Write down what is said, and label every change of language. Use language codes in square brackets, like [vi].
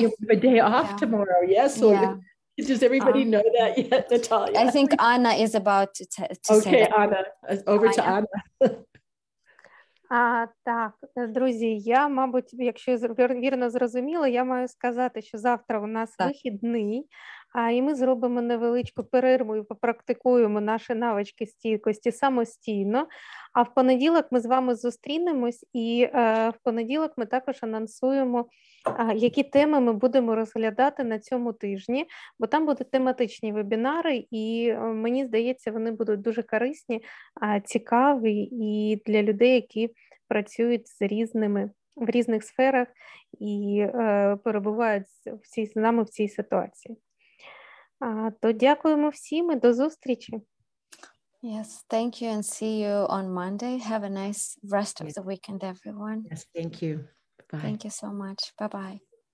[en] You have a day off tomorrow. Yes. So does everybody know that yet, Natalia? I think Anna is about to say that. Okay, Anna. Over to Anna. [uk] Так, друзі, я, мабуть, якщо вірно зрозуміла, я маю сказати, що завтра у нас вихідний, і ми зробимо невеличку перерву і попрактикуємо наші навички стійкості самостійно, а в понеділок ми з вами зустрінемось, і в понеділок ми також анонсуємо, які теми ми будемо розглядати на цьому тижні, бо там будуть тематичні вебінари, і мені здається, вони будуть дуже корисні, цікаві і для людей, які працюють в різних сферах і перебувають з нами в цій ситуації. То дякуємо всім і до зустрічі. [en] Yes, thank you and see you on Monday. Have a nice rest of the weekend, everyone. Yes, thank you. Bye. Thank you so much. Bye-bye.